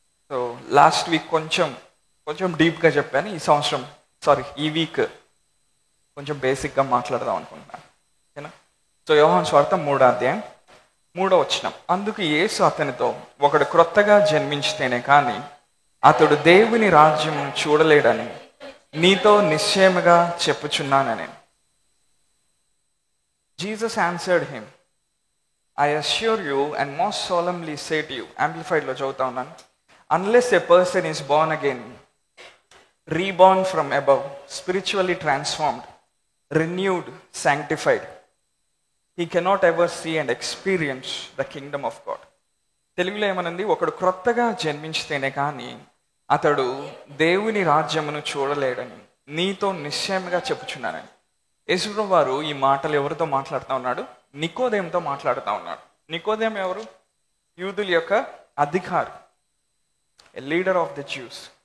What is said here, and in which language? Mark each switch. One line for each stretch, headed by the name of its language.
Telugu: So last week కొంచెం డీప్గా చెప్పాను. ఈ వీక్ కొంచెం బేసిక్గా మాట్లాడదాం అనుకుంటున్నాను. ఓకేనా? సో యోహాను సువార్త 3వ అధ్యాయం 3వ వచనం. అందుకు యేసు అతనితో, ఒకడు క్రొత్తగా జన్మించితేనే కానీ అతడు దేవుని రాజ్యం చూడలేడని నీతో నిశ్చయముగా చెప్పుచున్నానని.
English: Jesus answered him, I assure you and most solemnly say to you,
Telugu: Amplified లో చదువుతా ఉన్నాను,
English: unless a person is born again, reborn from above, spiritually transformed, renewed, sanctified, he cannot ever see and experience the kingdom of God.
Telugu: తెలుగులో ఏమనుంది? ఒకడు క్రొత్తగా జన్మించితేనే కానీ అతడు దేవుని రాజ్యమును చూడలేడని నీతో నిశ్చయంగా చెప్పుచున్నానని. యేసుప్రభువు వారు ఈ మాటలు ఎవరితో మాట్లాడుతూ ఉన్నాడు? నికోదేముతో మాట్లాడుతూ ఉన్నాడు. నికోదేము ఎవరు? యూదుల యొక్క అధికారి,
English: Leader of the Jews.